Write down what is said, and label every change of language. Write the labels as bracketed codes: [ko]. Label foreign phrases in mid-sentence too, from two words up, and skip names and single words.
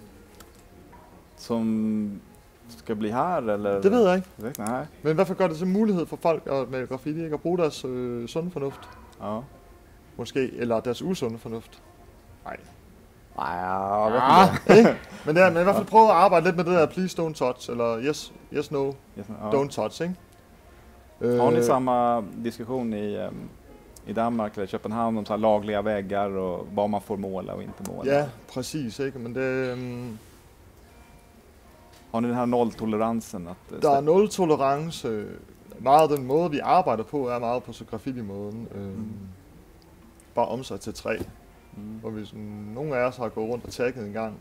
[da] Som skal blive her, eller? Det ved jeg ikke. Nej. Men i hvert fald gør det så mulighed for folk med graffiti ikke at bruge deres sunde fornuft. Ja. Måske, eller deres usunde fornuft. Nej. Ikke? Men i hvert fald prøve at arbejde lidt med det der [en] Please Don't Touch, [da] eller [en] Yes No, Don't Touch, [da] ikke? [sv] Har ni samma diskussion i Danmark eller Köpenhamn om så lagliga väggar och vad man får måla och inte måla? Ja, precis, [da] ikke? Men det... [sv] Har ni den her nolltoleransen? [da] Der er nul-tolerance. Meget af den måde, vi arbejder på, er meget på så graffiti-måden. Bare omsat til træ. Hvor vi sådan, nogle af os har gået rundt og tagget en gang.